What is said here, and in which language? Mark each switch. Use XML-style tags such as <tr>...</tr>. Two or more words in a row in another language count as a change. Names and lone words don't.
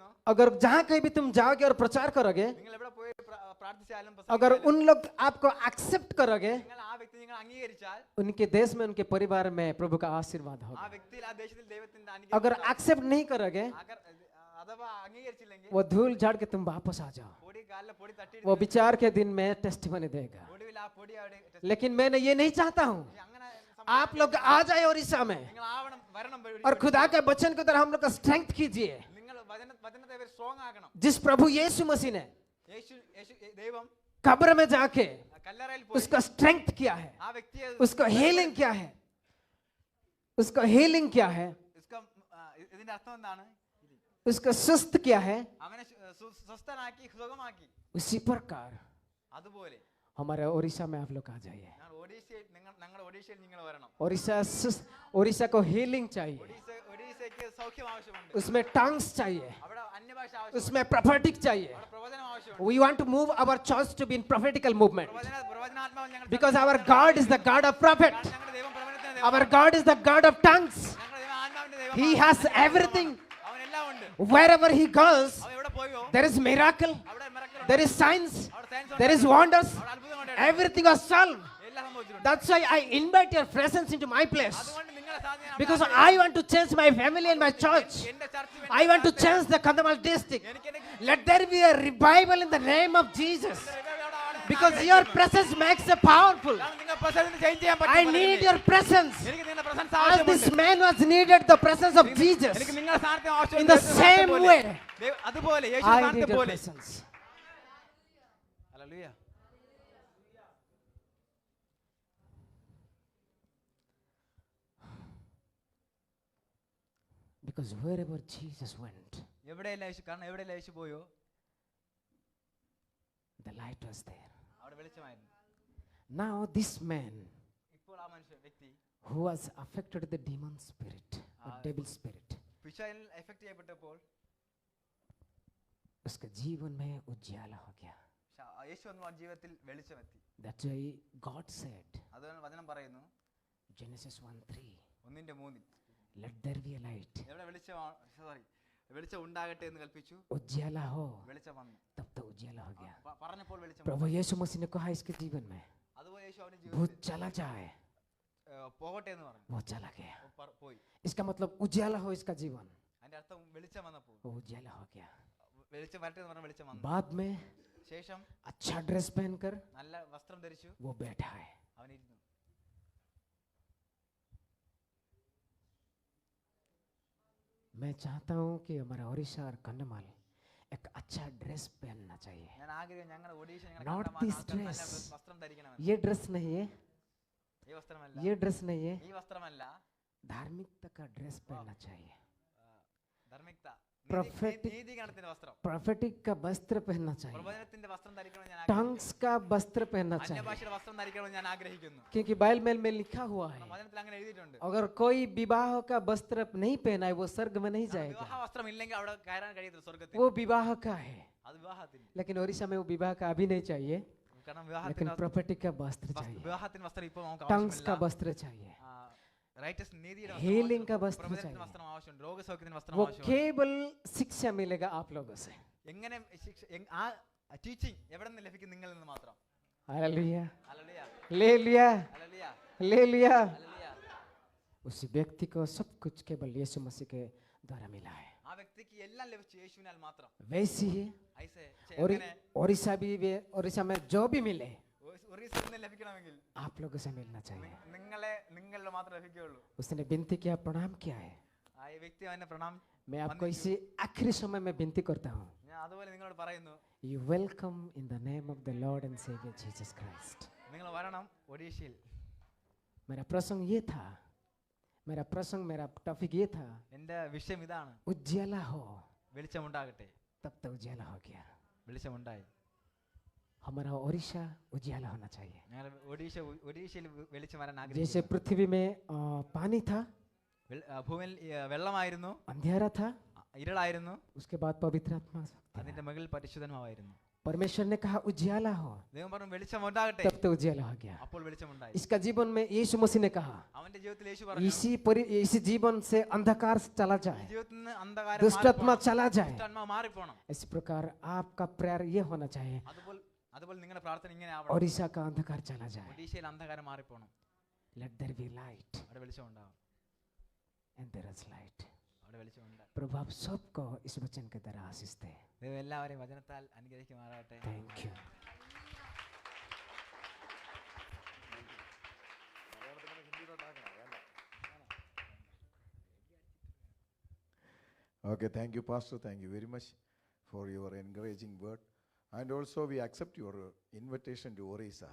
<hi>अगर जहाँ कहीं भी तुम जाओगे और प्रचार करोगे,</hi> <ml>നിങ്ങൾ എവിടെ പോയി പ്രാർത്ഥിച്ചാലും</ml> <hi>अगर उन लोग आपको एक्सेप्ट करोगे,</hi> <ml>നിങ്ങൾ ആ വ്യക്തി നിങ്ങൾ അംഗീകരിച്ചാൽ</ml> <hi>उनके देश में, उनके परिवार में प्रभु का आशीर्वाद</hi> <ml>ആ</ml> <hi>होगा.</hi> <ml>വ്യക്തിയിൽ ആ ദേശത്തിൽ ദൈവത്തിന്റെ</ml> <hi>अगर</hi> <ml>അനുഗ്രഹം</ml> <hi>एक्सेप्ट नहीं करोगे,</hi> <ml>അഥവാ അംഗീകരിച്ചില്ലെങ്കിൽ</ml> <hi>वो धूल झाड़ के तुम वापस आ जाओ.</hi> <ml>പൊടി കാലിലെ പൊടി തട്ടി</ml> <hi>वो विचार के दिन में टेस्टिमनी देगा.</hi> <ml>ഒടുവിൽ ആ പൊടി അവിടെ</ml> <hi>लेकिन मैंने ये नहीं चाहता हूँ</hi> <ml>അങ്ങനെ</ml> <hi>आप लोग आ जाए ओडिशा में</hi> <ml>നിങ്ങൾ ആവണം വരണം</ml> <hi>और खुदा के वचन के द्वारा हम लोग का स्ट्रेंथ कीजिए.</hi> <ml>നിങ്ങൾ വചനത്തെ സ്ട്രോങ് ആക്കണം.</ml> <hi>जिस प्रभु यीशु मसीह ने</hi> <ml>ദൈവം</ml> <hi>कब्र में जाके</hi> <ml>കല്ലറയിൽ പോയി</ml> <hi>उसका स्ट्रेंथ किया है,</hi> <ml>ആ വ്യക്തിയെ</ml> <hi>उसका हीलिंग क्या है, उसका हीलिंग क्या है,</hi> <ml>ഇതിന്റെ അർത്ഥം എന്താണ്?</ml> <hi>उसका सुस्त क्या है,</hi> <ml>അവനെ സ്വസ്ഥനാക്കി സുഖമാക്കി.</ml> <hi>उसी प्रकार</hi> <ml>അതുപോലെ</ml> <hi>हमारे ओडिशा में आप लोग आ जाइए.</hi> <ml>ഞങ്ങളുടെ ഒഡീഷയിൽ നിങ്ങൾ വരണം.</ml> <hi>ओडिशा को हीलिंग चाहिए,</hi> <ml>ഒഡീഷയ്ക്ക് സൗഖ്യം ആവശ്യമുണ്ട്.</ml> <hi>उसमें टंग्स चाहिए,</hi> <ml>അവിടെ അന്യഭാഷ ആവശ്യമുണ്ട്.</ml> <hi>उसमें prophetic चाहिए.</hi> <ml>അവിടെ പ്രവചനം ആവശ്യമുണ്ട്.</ml> <en>We want to move our church to be in prophetical movement,</en> <ml>പ്രവചനാത്മാവ് ഞങ്ങൾ</ml> <en>because our God is the God of prophet,</en> <ml>ഞങ്ങളുടെ ദൈവം പ്രവചനത്തിന്റെ</ml> <en>our God is the God of tongues.</en> <ml>ഞങ്ങളുടെ ദൈവം ആത്മാവിന്റെ ദൈവം.</ml> <en>He has everything.</en> <ml>അവനെല്ലാം ഉണ്ട്.</ml> <en>Wherever he goes,</en> <ml>അവൻ എവിടെ പോയോ</ml> <en>there is miracle,</en> <ml>അവിടെ miracle ഉണ്ട്.</ml> <en>there is signs,</en> <ml>അവിടെ signs ഉണ്ട്.</ml> <en>there is wonders,</en> <ml>അവിടെ അത്ഭുതമുണ്ട്.</ml> <en>everything is solved.</en> <ml>എല്ലാം സംഭവിച്ചിട്ടുണ്ട്.</ml> <en>That's why I invite your presence into my place,</en> <ml>അതുകൊണ്ട് നിങ്ങളെ സാന്നിധ്യം</ml> <en>because I want to change my family and my church.</en> <ml>എന്റെ ചർച്ച</ml> <en>I want to change the Kandhamal district.</en> <ml>എനിക്ക്</ml> <en>Let there be a revival in the name of Jesus. Because your presence makes it powerful.</en> <ml>നിങ്ങൾ</ml> <en>present change</en> <ml>ചെയ്യാൻ</ml> <en>I</en> <ml>പറ്റും.</ml> <en>need your presence.</en> <ml>എനിക്ക് നിങ്ങളുടെ പ്രസൻസ്</ml> <en>As</en> <ml>ആവശ്യമുണ്ട്.</ml> <en>this man was needed the presence of Jesus.</en> <ml>എനിക്ക് നിങ്ങളുടെ സാന്നിധ്യം ആവശ്യമുണ്ട്.</ml> <en>In the same way,</en> <ml>അതുപോലെ യേശു</ml> <en>I need</en> <ml>സാന്നിധ്യം</ml> <en>your</en> <ml>പോലെ.</ml> <en>presence.</en> <ml>ഹല്ലേലൂയ.</ml> <en>Because wherever Jesus went,</en> <ml>എവിടെയല്ല യേശു, കാരണം എവിടെയല്ല യേശു പോയോ</ml> <en>the light was there.</en> <ml>അവിടെ വെളിച്ചമായിരുന്നു.</ml> <en>Now this man</en> <ml>ഇപ്പോൾ ആ മനുഷ്യൻ വ്യക്തി</ml> <en>who was affected with the demon spirit or devil spirit,</en> <ml>പിശാചിൽ എഫക്ട് ചെയ്യപ്പെട്ടപ്പോൾ</ml> <hi>उसके जीवन में उजाला हो गया.</hi> <ml>യേശു വന്നു ജീവിതത്തിൽ വെളിച്ചമെത്തി.</ml> <en>That's why God said,</en> <ml>അതുകൊണ്ട് വചനം പറയുന്നു</ml> <en>Genesis 1:3,</en> <ml>1:3</ml> <en>let there be a light.</en> <ml>എവിടെ വെളിച്ചം ഉണ്ടാകട്ടെ എന്ന് കൽപ്പിച്ചു.</ml> <hi>उजाला हो,</hi> <ml>വെളിച്ചം വന്നു.</ml> <hi>तब तो उजाला हो गया.</hi> <ml>പറഞ്ഞപ്പോൾ വെളിച്ചം</ml> <hi>प्रभु यीशु मसीह ने कहा इसके जीवन में</hi> <ml>അതുപോലെ യേശു അവന്റെ</ml> <hi>भूत</hi> <ml>ജീവിതത്തിൽ</ml> <hi>चला जाए,</hi> <ml>പോകട്ടെ എന്ന് പറഞ്ഞു.</ml> <hi>वो चला गया.</hi> <ml>പോയി.</ml> <hi>इसका मतलब उजाला हो इसका जीवन,</hi> <ml>അതിന്റെ അർത്ഥം വെളിച്ചം വന്നപ്പോൾ</ml> <hi>वो उजाला हो गया.</hi> <ml>വെളിച്ചം വരട്ടെ എന്ന് പറഞ്ഞ വെളിച്ചം വന്നു.</ml> <hi>बाद में</hi> <ml>ശേഷം</ml> <hi>अच्छा ड्रेस पहनकर</hi> <ml>നല്ല വസ്ത്രം ധരിച്ചു</ml> <hi>वो बैठा है.</hi> <ml>അവൻ ഇരുന്നു.</ml> <hi>मैं चाहता हूँ कि हमारा ओडिशा और कंधमाल एक अच्छा ड्रेस पहनना चाहिए.</hi> <ml>ഞാൻ ആഗ്രഹം ഞങ്ങളുടെ ഒഡീഷ</ml> <en>Not this dress.</en> <ml>വസ്ത്രം ധരിക്കണമെന്ന്.</ml> <hi>ये ड्रेस नहीं है,</hi> <ml>ഈ വസ്ത്രമല്ല,</ml> <hi>ये ड्रेस नहीं है,</hi> <ml>ഈ വസ്ത്രമല്ല,</ml> <hi>धार्मिकता का ड्रेस पहनना चाहिए.</hi> <ml>ധാർമ്മികത,</ml> <hi>Prophetic-</hi> <ml>നീതിഗണത്തിന്റെ വസ്ത്രം,</ml> <hi>प्रोफेटिक का वस्त्र पहनना चाहिए,</hi> <ml>പ്രവചനത്തിന്റെ വസ്ത്രം ധരിക്കണമെന്ന് ഞാൻ</ml> <hi>टंग्स का वस्त्र पहनना चाहिए.</hi> <ml>അന്യഭാഷയുടെ വസ്ത്രം ധരിക്കണമെന്ന് ഞാൻ ആഗ്രഹിക്കുന്നു.</ml> <hi>क्योंकि बाइबल में लिखा हुआ है,</hi> <ml>വചനത്തിൽ അങ്ങനെ എഴുതിയിട്ടുണ്ട്.</ml> <hi>अगर कोई विवाह का वस्त्र नहीं पहना है वो स्वर्ग में नहीं</hi> <ml>വിവാഹ</ml> <hi>जाएगा.</hi> <ml>വസ്ത്രം ഇല്ലെങ്കിൽ അവിടെ കയറാൻ കഴിയത്തില്ല സ്വർഗ്ഗത്തിൽ.</ml> <hi>वो विवाह का है,</hi> <ml>അത് വിവാഹത്തിന്.</ml> <hi>लेकिन ओडिशा में वो विवाह का अभी नहीं चाहिए,</hi> <ml>കാരണം</ml> <hi>लेकिन</hi> <ml>വിവാഹത്തിന്</ml> <hi>प्रोफेटिक का वस्त्र चाहिए,</hi> <ml>വിവാഹത്തിന് വസ്ത്രം ഇപ്പോൾ നമുക്ക്</ml> <hi>टंग्स का</hi> <ml>ആവശ്യമില്ല.</ml> <hi>वस्त्र चाहिए,</hi> <ml>റൈറ്റസ് നീതിയുടെ</ml> <hi>Healing का वस्त्र</hi> <ml>പ്രവചനത്തിന്റെ</ml> <hi>चाहिए.</hi> <ml>വസ്ത്രം ആവശ്യമുണ്ട്. രോഗസൗഖ്യത്തിന്റെ വസ്ത്രം</ml> <hi>वो</hi> <ml>ആവശ്യമുണ്ട്.</ml> <hi>केवल शिक्षा मिलेगा आप लोगों से.</hi> <ml>എങ്ങനെ ആ ടീച്ചിങ് എവിടെ നിന്ന് ലഭിക്കും? നിങ്ങളിൽ നിന്ന് മാത്രം.</ml> <hi>हालेलुया,</hi> <ml>ഹല്ലേലൂയ,</ml> <hi>ले लिया,</hi> <ml>ഹല്ലേലൂയ,</ml> <hi>ले लिया.</hi> <ml>ഹല്ലേലൂയ.</ml> <hi>उस व्यक्ति को सब कुछ केवल यीशु मसीह के द्वारा मिला है.</hi> <ml>ആ വ്യക്തിക്ക് എല്ലാം ലഭിച്ചു യേശുവിനാൽ മാത്രം.</ml> <hi>वैसे ही ഐസേ ओडिशा भी ओडिशा में जो भी मिले</hi> <ml>ഒറീസയിൽ നിന്ന് ലഭിക്കണമെങ്കിൽ</ml> <hi>आप लोगों से मिलना चाहिए.</hi> <ml>നിങ്ങളിൽ മാത്രം ലഭിക്കുകയുള്ളൂ.</ml> <hi>उसने विनती किया, प्रणाम किया है.</hi> <ml>ആ വ്യക്തി അവനെ പ്രണാം.</ml> <hi>मैं आपको इसी आखिरी समय में विनती करता हूँ,</hi> <ml>ഞാൻ അതുപോലെ നിങ്ങളോട് പറയുന്നു,</ml> <en>you welcome in the name of the Lord and Savior Jesus Christ.</en> <ml>നിങ്ങൾ വരണം ഒഡീഷയിൽ.</ml> <hi>मेरा प्रसंग ये था, मेरा टॉपिक ये था,</hi> <ml>എന്റെ വിഷയം ഇതാണ്,</ml> <hi>उज्ज्वला हो,</hi> <ml>വെളിച്ചമുണ്ടാകട്ടെ.</ml> <hi>तब तो उज्ज्वला हो गया.</hi> <ml>വെളിച്ചമുണ്ടായി.</ml> <hi>हमारा ओडिशा उज्ज्वला होना चाहिए.</hi> <ml>ഞങ്ങൾ ഒഡീഷയിൽ വെളിച്ചം വരാൻ</ml> <hi>जैसे</hi> <ml>ആഗ്രഹിക്കുന്നു.</ml> <hi>पृथ्वी में पानी था,</hi> <ml>ഭൂമിയിൽ വെള്ളമായിരുന്നു,</ml> <hi>अंधेरा था,</hi> <ml>ഇരുളായിരുന്നു,</ml> <hi>उसके बाद पवित्र आत्मा शक्ति</hi> <ml>അതിന്റെ</ml> <hi>आया.</hi> <ml>മുകളിൽ പരിശുദ്ധമായിരുന്നു.</ml> <hi>परमेश्वर ने कहा उज्ज्वला हो,</hi> <ml>ദൈവം പറഞ്ഞു വെളിച്ചം ഉണ്ടാകട്ടെ.</ml> <hi>तब तो उज्ज्वला हो गया.</hi> <ml>അപ്പോൾ വെളിച്ചമുണ്ടായി.</ml> <hi>इसका जीवन में यीशु मसीह ने कहा,</hi> <ml>അവന്റെ ജീവിതത്തിൽ യേശു പറഞ്ഞു,</ml> <hi>इसी जीवन से अंधकार चला</hi> <ml>ഈ</ml> <hi>जाए,</hi> <ml>ജീവിതത്തിൽ നിന്ന് അന്ധകാരം</ml> <hi>दुष्टात्मा चला जाए.</hi> <ml>ദുഷ്ടാത്മാവ് മാറിപ്പോണം.</ml> <hi>इस प्रकार आपका प्रेयर ये होना चाहिए,</hi> <ml>അതുപോലെ നിങ്ങളുടെ പ്രാർത്ഥന ഇങ്ങനെ ആവണം.</ml> <hi>ओडिशा का अंधकार चला जाए.</hi> <ml>ഒഡീഷയിൽ അന്ധകാരം മാറിപ്പോണം.</ml> <en>Let there be light,</en> <ml>അവിടെ വെളിച്ചമുണ്ടാവും.</ml> <en>and there is light.</en> <ml>അവിടെ വെളിച്ചമുണ്ടാവും.</ml> <hi>प्रभु आप सबको इस वचन के द्वारा आशीष दे.</hi> <ml>ദൈവം എല്ലാവരെയും വചനത്താൽ അനുഗ്രഹിക്കുമാറാകട്ടെ.</ml> <en>Thank you. Okay, thank you, Pastor. Thank you very much for your encouraging word. And also, we accept your invitation to Orissa.</en>